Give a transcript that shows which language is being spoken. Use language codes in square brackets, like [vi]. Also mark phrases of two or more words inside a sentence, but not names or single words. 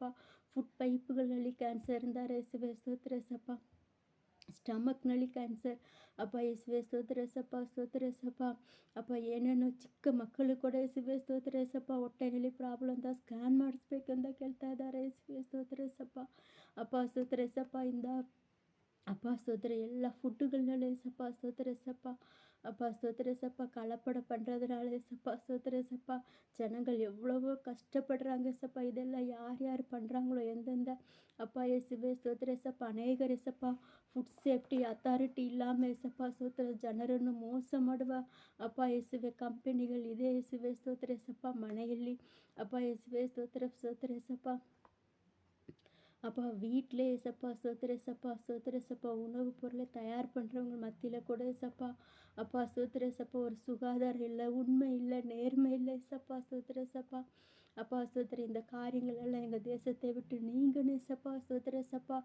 [kn] ಫುಡ್ ಪೈಪ್ಗಳಲ್ಲಿ ಕ್ಯಾನ್ಸರ್ ಇದ್ದಾರೆ ಯೇಸುವೆ ಸ್ತೋತ್ರ ಏಸಪ್ಪ. ಸ್ಟಮಕ್ನಲ್ಲಿ ಕ್ಯಾನ್ಸರ್ ಅಪ್ಪ ಯೇಸುವೆ ಸ್ತೋತ್ರ ಏಸಪ್ಪ, ಸ್ತೋತ್ರ ಏಸಪ್ಪ. ಅಪ್ಪ ಏನೇನೋ ಚಿಕ್ಕ ಮಕ್ಕಳು ಕೂಡ ಯೇಸುವೆ ಸ್ತೋತ್ರ ಏಸಪ್ಪ ಹೊಟ್ಟೆನಲ್ಲಿ ಪ್ರಾಬ್ಲಮ್ ಅಂತ ಸ್ಕ್ಯಾನ್ ಮಾಡಿಸ್ಬೇಕಂತ ಕೇಳ್ತಾ ಇದ್ದಾರೆ ಯೇಸುವೆ ಸ್ತೋತ್ರ ಏಸಪ್ಪ. ಅಪ್ಪ ಸ್ತೋತ್ರ ಏಸಪ್ಪ ಇಂದ [ta] அப்பா ஸ்தோத்திரம் எல்லா ஃபுட்டுகள்னால ஏசப்பா ஸ்தோத்திரம் ஏசப்பா. அப்பா ஸ்தோத்திரம் ஏசப்பா கலப்படம் பண்ணுறதுனால ஏசப்பா ஸ்தோத்திரம் ஏசப்பா. ஜனங்கள் எவ்வளவோ கஷ்டப்படுறாங்க ஏசப்பா. இதெல்லாம் யார் யார் பண்ணுறாங்களோ எந்தெந்த அப்பா இயேசுவே ஸ்தோத்திரம் ஏசப்பா. அநேகர் ஏசப்பா [en] food safety authority [kn] ಇಲ್ಲಾமல் ಏಸಪ್ಪ ಸ್ತೋತ್ರ ಜನರನ್ನು ಮೋಸ ಮಾಡುವ ಅಪ್ಪ ಯೇಸುವೆ ಕಂಪನಿಗಳಿದೆ ಯೇಸುವೆ ಸ್ತೋತ್ರ ಏಸಪ್ಪ. ಮನೆಯಲ್ಲಿ ಅಪ್ಪ ಯೇಸುವೆ ಸ್ತೋತ್ರ ಸ್ತೋತ್ರ ಏಸಪ್ಪ. [ta] அப்பா வீட்டிலே ஏசப்பா ஸ்தோத்திர ஏசப்பா, ஸ்தோத்திர ஏசப்பா. உணவு பொருளை தயார் பண்ணுறவங்க மத்தியில் கூட ஏசப்பா. அப்பா ஸ்தோத்திர ஏசப்பா. ஒரு சுகாதாரம் இல்லை, உண்மை இல்லை, நேர்மை இல்லை ஏசப்பா, ஸ்தோத்திர ஏசப்பா. அப்பா ஸ்தோத்திர இந்த காரியங்கள் எல்லாம் எங்கள் தேசத்தை விட்டு நீங்கணும் ஏசப்பா, ஸ்தோத்திர ஏசப்பா.